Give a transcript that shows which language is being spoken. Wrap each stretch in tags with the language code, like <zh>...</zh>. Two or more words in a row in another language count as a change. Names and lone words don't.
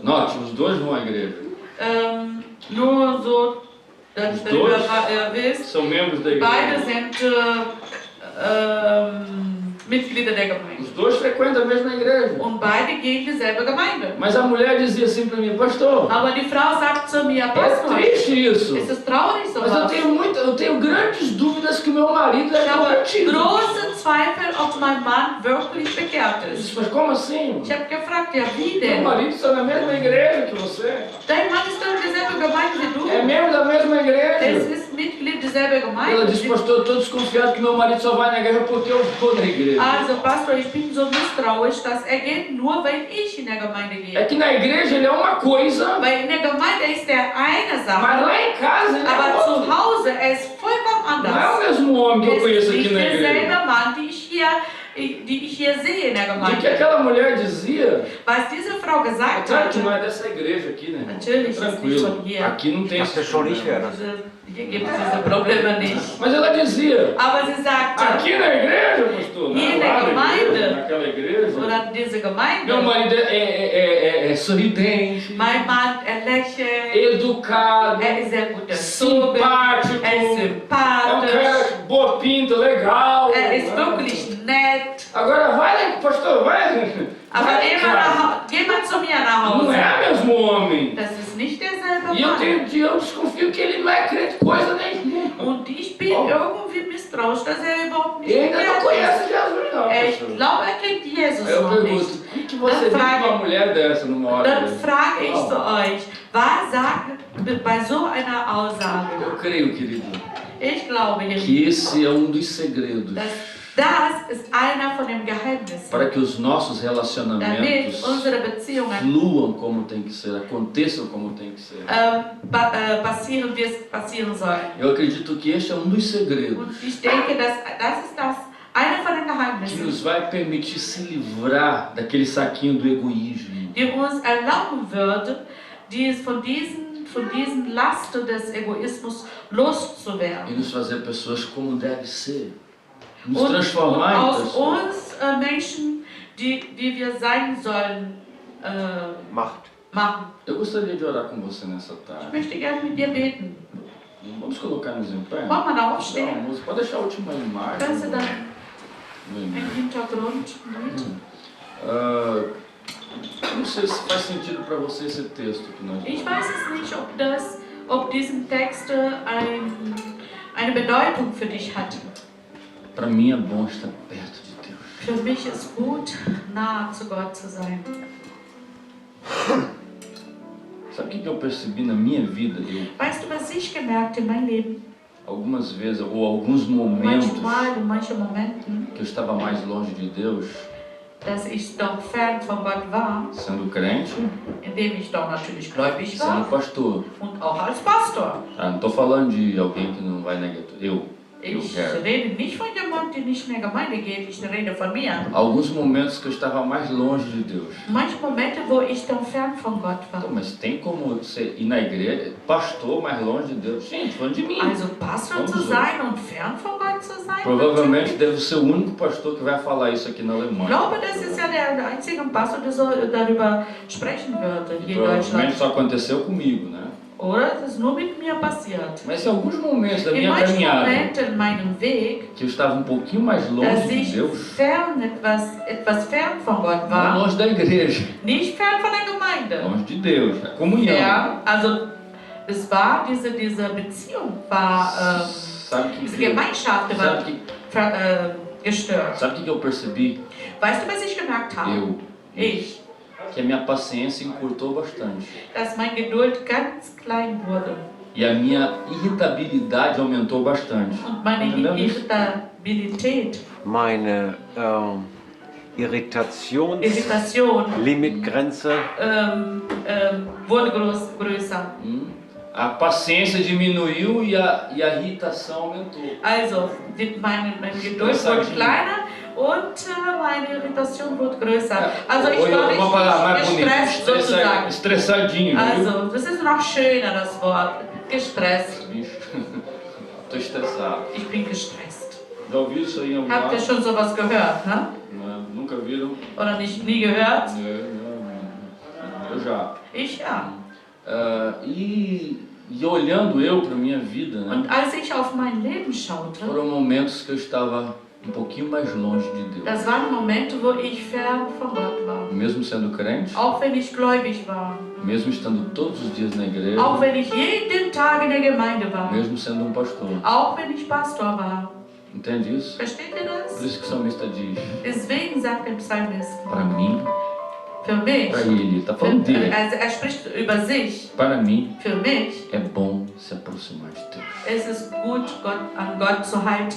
<pt>Note, os dois vão à igreja.</pt> <de>Nur so, dass</de> <pt>Os</pt> <de>ihr</de> <pt>dois</pt> <de>wisst,</de> <pt>são membros da</pt> <de>beide</de> <pt>igreja.</pt> <de>sind Mitglieder der Gemeinde.</de> <pt>Os dois frequentam a mesma igreja.</pt> <de>Und beide gehen in dieselbe Gemeinde.</de> <pt>Mas a mulher dizia assim para mim, pastor,</pt> <de>Aber die Frau sagt zu mir,</de> <pt>é</pt> <de>Pastor,</de> <pt>triste isso.</pt> <de>ist es traurig</de> <pt>Mas eu</pt> <de>sowas?</de> <pt>tenho grandes dúvidas que meu marido é</pt> <de>Ich habe</de> <pt>convertido.</pt> <de>große Zweifel, ob mein Mann wirklich bekehrt</de> <pt>Eu</pt> <de>ist.</de> <pt>disse, mas como assim?</pt> <de>Ich habe gefragt, ja wie</de> <pt>Meu</pt> <de>denn?</de> <pt>marido está na mesma igreja que você.</pt> <de>Dein Mann ist doch in dieselbe Gemeinde wie du.</de> <pt>É membro da mesma</pt> <de>Es</de> <pt>igreja.</pt> <de>ist Mitglied derselben</de> <pt>Ela</pt> <de>Gemeinde.</de> <pt>disse, pastor, eu estou desconfiado que meu marido só vai na igreja porque eu estou na igreja.</pt> <de>Also Pastor, ich bin so misstrauisch, dass er geht nur, wenn ich in der Gemeinde</de> <pt>É</pt> <de>gehe.</de> <pt>que na igreja ele é uma coisa,</pt> <de>Weil in der Gemeinde ist er eine</de> <pt>mas</pt> <de>Sache,</de> <pt>lá em casa ele é</pt> <de>aber</de> <pt>outra.</pt> <de>zu Hause er ist vollkommen</de> <pt>Não é o</pt> <de>anders.</de> <pt>mesmo homem que eu</pt> <de>Es</de> <pt>conheço</pt> <de>ist</de> <pt>aqui</pt> <de>nicht</de> <pt>na igreja.</pt> <de>derselbe Mann, die ich hier sehe in der</de> <pt>O que</pt> <de>Gemeinde.</de> <pt>aquela mulher dizia,</pt> <de>Was diese Frau gesagt</de> <pt>claro que não</pt> <de>hat,</de> <pt>é dessa igreja aqui, né?</pt> <de>Natürlich ist nicht</de> <pt>Tranquilo.</pt> <de>von hier.</de> <pt>Aqui não tem</pt> <de>Dachte</de> <pt>esse</pt> <de>schon, ich wäre</de> <pt>problema.</pt> <de>das. Hier gibt es diese Probleme nicht.</de> <pt>Mas ela dizia,</pt> <de>Aber sie sagte,</de> <pt>aqui na igreja, pastor,</pt> <de>Hier</de> <pt>lá na na igreja,</pt> <de>Gemeinde.</de> <pt>naquela igreja,</pt> <de>oder diese</de> <pt>meu</pt> <de>Gemeinde,</de> <pt>marido é sorridente,</pt> <de>mein Mann, er lächelt,</de> <pt>educado,</pt> <de>er ist sehr gut erzogen,</de> <pt>simpático,</pt> <de>er ist</de> <pt>é um</pt> <de>sympathisch,</de> <pt>cara boa pinta, legal.</pt> <de>er ist</de> <pt>né?</pt> <de>wirklich nett.</de> <pt>Agora vai, pastor, vai.</pt> <de>Aber</de> <pt>Vai, cara.</pt> <de>geh mal zu mir nach</de> <pt>Não</pt> <de>Hause.</de> <pt>é mesmo homem.</pt> <de>Das ist nicht derselbe</de> <pt>E eu</pt> <de>Mann.</de> <pt>desconfio que ele não é crente coisa nenhuma.</pt> <de>Und ich bin irgendwie misstrauisch, dass er überhaupt nicht</de> <pt>Ele ainda não</pt> <de>bekehrt ist.</de> <pt>conhece Jesus, não.</pt> <de>Ich</de> <pt>pastor.</pt> <de>glaube, er kennt Jesus</de> <pt>Aí eu</pt> <de>noch</de> <pt>pergunto,</pt> <de>nicht.</de> <pt>o que você diz</pt> <de>Dann</de> <pt>pra</pt> <de>frage-</de> <pt>uma mulher dessa numa hora</pt> <de>Dann</de> <pt>dessa?</pt> <de>frage ich zu euch, was sagt bei so einer Aussage?</de> <pt>Eu creio, querido,</pt> <de>Ich glaube, ihr</de> <pt>que esse é um dos segredos</pt> <de>dass Das ist einer von den Geheimnissen,</de> <pt>para que os nossos</pt> <de>damit</de> <pt>relacionamentos</pt> <de>unsere Beziehungen</de> <pt>fluam como tem que ser, aconteçam como tem que ser.</pt> <de>passieren, wie es passieren soll.</de> <pt>Eu acredito que este é um dos segredos</pt> <de>Und ich denke, das ist einer von den</de> <pt>que</pt> <de>Geheimnissen,</de> <pt>nos vai permitir se livrar daquele saquinho do egoísmo.</pt> <de>die uns erlauben würde, von diesen Lasten des Egoismus loszuwerden.</de> <pt>E nos fazer pessoas como deve ser. Nos</pt> <de>Und</de> <pt>transformar em</pt> <de>aus</de> <pt>pessoas.</pt> <de>uns Menschen, die wir sein sollen, Macht. machen.</de> <pt>Eu gostaria de orar com você nessa</pt> <de>Ich</de> <pt>tarde.</pt> <de>möchte gerne mit dir beten.</de> <pt>Vamos colocar-nos em pé?</pt> <de>Wollen wir da</de> <pt>Dá uma</pt> <de>aufstehen?</de> <pt>música. Pode deixar a última imagem.</pt> <de>Kannst du dann</de> <pt>Uma</pt> <de>im</de> <pt>imagem.</pt> <de>Hintergrund mit?</de> <pt>Não sei se faz sentido para você esse texto que nós</pt> <de>Ich</de> <pt>lemos.</pt> <de>weiß es nicht, ob diesen Text eine Bedeutung für dich hat.</de> <pt>Para mim é bom estar perto de Deus.</pt> <de>Für mich ist gut, nahe zu Gott zu sein.</de> <pt>Sabe o que eu percebi na minha vida?</pt> <de>Weißt du, was ich gemerkt in meinem Leben?</de> <pt>Algumas vezes, ou alguns momentos</pt> <de>Manchmal, in manchen Momenten,</de> <pt>que eu estava mais longe de Deus,</pt> <de>dass ich doch fern von Gott war,</de> <pt>sendo crente,</pt> <de>indem ich doch natürlich gläubig</de> <pt>sendo</pt> <de>war</de> <pt>pastor.</pt> <de>und auch als Pastor.</de> <pt>Ah, não estou falando de alguém que não vai na igreja. Eu</pt> <de>Ich</de> <pt>quero.</pt> <de>rede nicht von jemandem, der nicht in der Gemeinde geht, ich rede von mir.</de> <pt>Alguns momentos que eu estava mais longe de Deus.</pt> <de>Manche Momente, wo ich dann fern von Gott war.</de> <pt>Então, mas tem como você ir na igreja, pastor mais longe de Deus? Gente, falando de mim.</pt> <de>Also Pastor zu sein und fern von Gott zu sein.</de> <pt>Provavelmente deve ser o único pastor que vai falar isso aqui na</pt> <de>Ich</de> <pt>Alemanha.</pt> <de>glaube, das ist ja der einzige Pastor, der so darüber sprechen würde hier in</de> <pt>Provavelmente</pt> <de>Deutschland.</de> <pt>só aconteceu comigo, né?</pt> <de>Oder? Das ist nur mit mir passiert.</de> <pt>Mas em alguns momentos da</pt> <de>In</de> <pt>minha</pt> <de>manchen</de> <pt>caminhada,</pt> <de>Momenten in meinem Weg,</de> <pt>que eu estava um pouquinho mais</pt> <de>dass</de> <pt>longe de</pt> <de>ich</de> <pt>Deus,</pt> <de>etwas fern von Gott</de> <pt>não</pt> <de>war,</de> <pt>longe da igreja,</pt> <de>nicht fern von der Gemeinde.</de> <pt>longe de Deus, da comunhão.</pt> <de>Fern, also es war diese Beziehung, war</de> <pt>Sabe que,</pt> <de>diese Gemeinschaft war gestört.</de> <pt>sabe que eu percebi?</pt> <de>Weißt du, was ich gemerkt habe? Ich,</de> <pt>Que a minha paciência encurtou bastante.</pt> <de>dass meine Geduld ganz klein wurde</de> <pt>E a minha irritabilidade aumentou bastante.</pt> <de>und meine</de> <pt>Entendeu isso?</pt> <de>Irritabilität, Meine Irritation, Irritation Limitgrenze wurde größer.</de> <pt>A paciência diminuiu e a irritação aumentou.</pt> <de>Also, meine Geduld wurde kleiner und meine Irritation wurde größer. Also ich war</de> <pt>Uma palavra mais</pt> <de>richtig</de> <pt>bonita,</pt> <de>gestresst sozusagen.</de> <pt>estressadinho. Viu?</pt> <de>Also, das ist noch schöner, das Wort. Gestresst.</de> <pt>Bicho, tô estressado.</pt> <de>Ich bin gestresst.</de> <pt>Já ouviu isso aí em algum</pt> <de>Habt ihr</de> <pt>lado?</pt> <de>schon sowas gehört, ne?</de> <pt>Não, nunca viram?</pt> <de>Oder nie gehört?</de> <pt>Eu já.</pt> <de>Ich ja.</de> <pt>E olhando eu para minha vida, né,</pt> <de>Und als ich auf mein Leben schaute,</de> <pt>foram momentos que eu estava um pouquinho mais longe de Deus.</pt> <de>das waren Momente, wo ich fern von Gott war.</de> <pt>Mesmo sendo crente,</pt> <de>Auch wenn ich gläubig war.</de> <pt>mesmo estando todos os dias na igreja,</pt> <de>Auch wenn ich jeden Tag in der Gemeinde war.</de> <pt>mesmo sendo um pastor.</pt> <de>Auch wenn ich Pastor war.</de> <pt>Entende isso?</pt> <de>Versteht ihr</de> <pt>Por</pt> <de>das?</de> <pt>isso que o salmista diz,</pt> <de>Deswegen sagt der Psalmist,</de> <pt>para mim,</pt> <de>für mich,</de> <pt>para ele, está falando dele.</pt> <de>also er spricht über sich,</de> <pt>Para mim,</pt> <de>für mich</de> <pt>é bom se aproximar de Deus.</pt> <de>ist es gut, an Gott zu halten.</de>